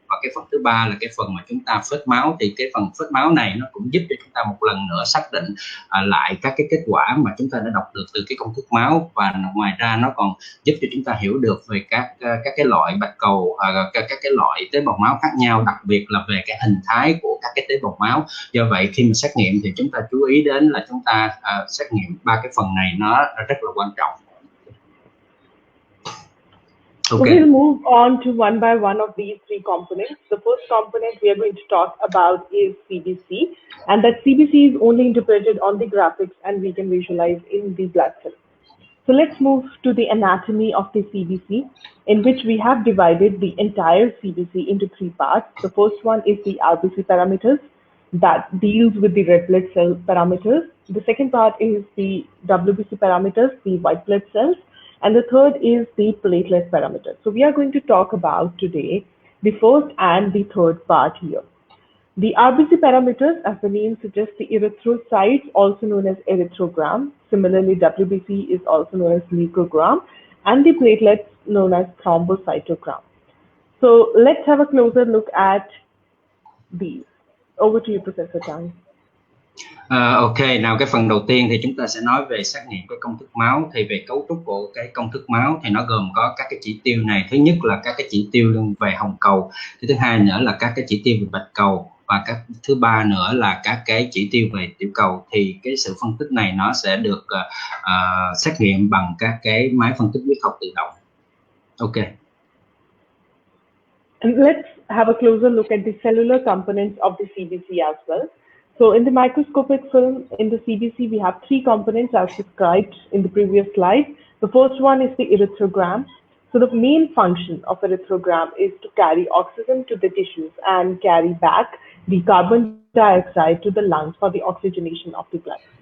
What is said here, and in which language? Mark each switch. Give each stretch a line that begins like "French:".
Vietnamese: Và cái phần thứ ba là cái phần mà chúng ta phết máu, thì cái phần phết máu này nó cũng giúp cho chúng ta một lần nữa xác định lại các cái kết quả mà chúng ta đã đọc được từ cái công thức máu, và ngoài ra nó còn giúp cho chúng ta hiểu được về các cái loại bạch cầu, các cái loại tế bào máu khác nhau, đặc biệt là về cái hình thái của các cái tế bào máu. Do vậy khi mà xét nghiệm thì chúng ta chú ý đến là chúng ta xét nghiệm 3 cái phần này nó rất là quan trọng. Okay.
English: So we'll move on to one by one of these three components. The first component we are going to talk about is CBC, and that CBC is only interpreted on the graphics and we can visualize in the blood film. So let's move to the anatomy of the CBC, in which we have divided the entire CBC into three parts. The first one is the RBC parameters that deals with the red blood cell parameters. The second part is the WBC parameters, the white blood cells. And the third is the platelet parameter. So we are going to talk about today the first and the third part here. The RBC parameters, as the name suggests, the erythrocytes, also known as erythrogram. Similarly, WBC is also known as leukogram, and the platelets known as thrombocytogram. So let's have a closer look at these. Over to you, Professor Tang.
Vietnamese: Ok, nào cái phần đầu tiên thì chúng ta sẽ nói về xét nghiệm cái công thức máu. Thì về cấu trúc của cái công thức máu thì nó gồm có các cái chỉ tiêu này. Thứ nhất là các cái chỉ tiêu về hồng cầu, thứ hai nữa là các cái chỉ tiêu về bạch cầu, và thứ ba nữa là các cái chỉ tiêu về tiểu cầu. Thì cái sự phân tích này nó sẽ được xét nghiệm bằng các cái máy phân tích huyết học tự động. Ok.
English: And let's have a closer look at the cellular components of the CBC as well. So in the microscopic film, in the CBC, we have three components as described in the previous slide. The first one is the erythrogram. So the main function of erythrogram is to carry oxygen to the tissues and carry back the carbon dioxide to the lungs for the oxygenation of the blood.